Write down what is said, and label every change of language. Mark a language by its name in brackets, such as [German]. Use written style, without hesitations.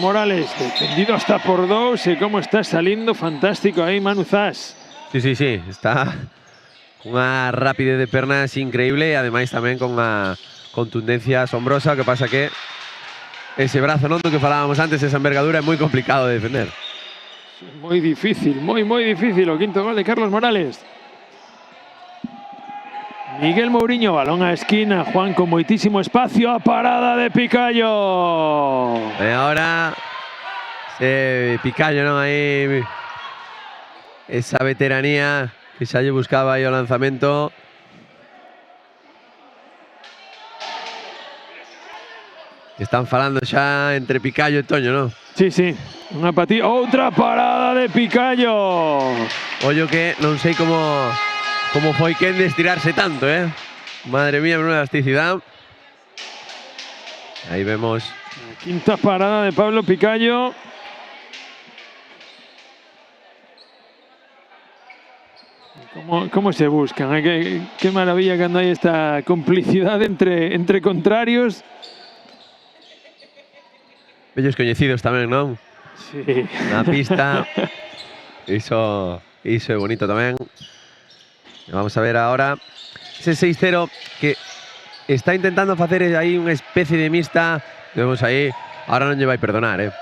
[Galician] Morales, defendido hasta por 2. E como está saliendo, fantástico aí Manu Zas. Sí, está unha rapidez de pernas increíble e ademais tamén con unha contundencia asombrosa. O que pasa que ese brazo non do que falábamos antes, esa envergadura é moi complicado de defender. [Spanish] Muy difícil, muy difícil. [Galician] O quinto gol de Carlos Morales. Miguel Mourinho, balón a esquina. Juan con moitísimo espacio, a parada de Picallo. E ahora Picallo, non? Aí esa veteranía que xa lle buscaba aí o lanzamento. Están falando xa entre Picallo e Toño, non? Sí. Unha patilla, outra parada de Picallo. Ollo que non sei como foi quen de estirarse tanto, Madre mía, menuda elasticidade. Aí vemos [Spanish] la quinta parada de Pablo Picallo. ¿Cómo se buscan? Qué maravilla cuando hay esta complicidad entre contrarios. [Galician] Bellos coñecidos tamén, non? Sí. Na pista. Iso é bonito tamén. Vamos a ver ahora ese 6-0 que está intentando facer aí unha especie de mixta. Vemos aí, ahora non lle vai perdonar,